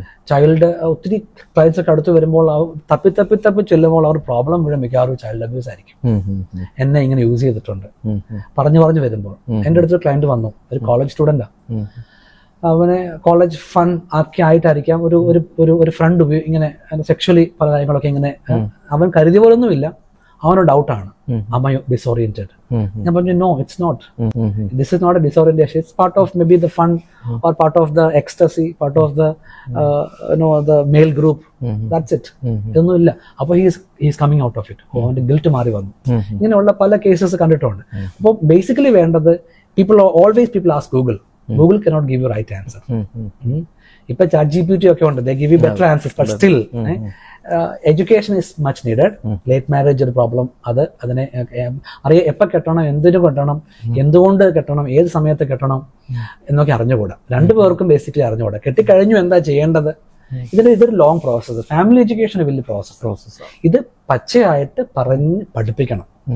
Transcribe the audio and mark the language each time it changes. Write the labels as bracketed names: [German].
[Malayalam] Child ഒത്തിരി clients ഒക്കെ അടുത്ത് വരുമ്പോൾ തപ്പി ചെല്ലുമ്പോൾ അവർ പ്രോബ്ലം മുഴുവൻ മിക്കവാറും ചൈൽഡ് അബ്യൂസ് ആയിരിക്കും. എന്നെ ഇങ്ങനെ യൂസ് ചെയ്തിട്ടുണ്ട് പറഞ്ഞു വരുമ്പോൾ. എൻ്റെ അടുത്തൊരു ക്ലയന്റ് വന്നു, ഒരു കോളേജ് സ്റ്റുഡൻ്റാ. അവനെ കോളേജ് ഫൺ ആയിട്ടായിരിക്കാം ഒരു ഫ്രണ്ട് ഇങ്ങനെ സെക്ഷലി പല കാര്യങ്ങളൊക്കെ ഇങ്ങനെ അവൻ കരുതിയ പോലൊന്നുമില്ല. അവനൊരു ഡൗട്ടാണ്, [English] am I disoriented? [Malayalam] ഞാൻ പറഞ്ഞു [English] no, it's not. This is not a disorientation. It's part of maybe the fun or part of the ecstasy, part of the the male group. That's it. [Malayalam] ഇതൊന്നുമില്ല. അപ്പോൾ [English] he's coming out of it. [Malayalam] അവന്റെ guilt മാറി വന്നു. ഇങ്ങനെയുള്ള പല cases കണ്ടിട്ടുണ്ട്. അപ്പോൾ basically വേണ്ടത് [English] people ask Google. Google cannot give you right answer. [Malayalam] ഇപ്പൊ ChatGPT ഒക്കെ ഉണ്ട്, [English] they give you better answers, but still education is much needed. Late marriage [Malayalam] ഒരു പ്രോബ്ലം, അതിനെ അറിയാം, എപ്പോൾ കെട്ടണം, എന്തിനു കെട്ടണം, എന്തുകൊണ്ട് കെട്ടണം, ഏത് സമയത്ത് കെട്ടണം എന്നൊക്കെ അറിഞ്ഞുകൂടാ. രണ്ടുപേർക്കും ബേസിക്കലി അറിഞ്ഞുകൂടാ. കെട്ടിക്കഴിഞ്ഞു എന്താ ചെയ്യേണ്ടത്, ഇതൊരു ലോങ് പ്രോസസ്സ്. ഫാമിലി എഡ്യൂക്കേഷൻ വലിയ പ്രോസസ്സ്. ഇത് പച്ചയായിട്ട് പറഞ്ഞ് പഠിപ്പിക്കണം.